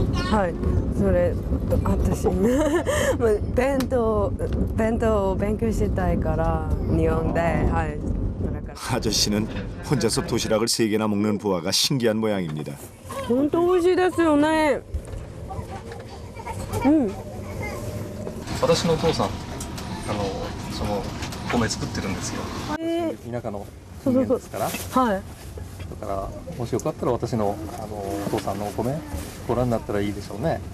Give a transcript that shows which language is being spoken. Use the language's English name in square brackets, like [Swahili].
[Japanese] 하이, それ私弁当勉強したいから日本で、はい。 [Korean] 아저씨는 혼자서 도시락을 3개나 먹는 부하가 신기한 모양입니다. [Japanese] 本当美味しいですよね。私のお父さんその米作ってるんですよ。田舎の人間ですから。はい。だからもしよかったら私のお父さんのお米ご覧になったらいいでしょうね。